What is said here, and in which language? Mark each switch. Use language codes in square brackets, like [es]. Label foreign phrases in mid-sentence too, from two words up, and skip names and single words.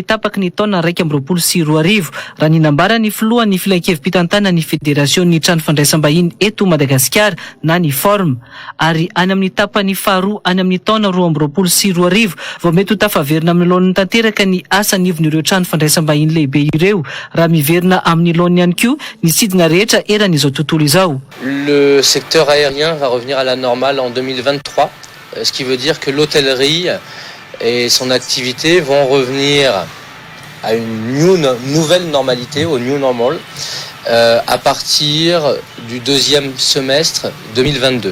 [mg] tapaky ny taona 2024 raha ny nambara ny filohan'ny filan-kevim-pitantana ny federasiony trano fandraisam-bahiny eto Madagasikara na ny forme ary any amin'ny tapany faharoa any amin'ny taona 2024 vao mety ho tafaverina amin'ny laon'ny tanteraka ny asa nivon'ireo trano fandraisam-bahiny lehibe ireo raha miverina amin'ny laony ihany koa ny sidina rehetra eran'izao tontolo izao. [fr] Le secteur aérien va revenir à la normale en 2023, ce qui veut dire que l'hôtellerie et son activité vont revenir à une nouvelle normalité, au [en] new normal, [fr] à partir du deuxième semestre 2022.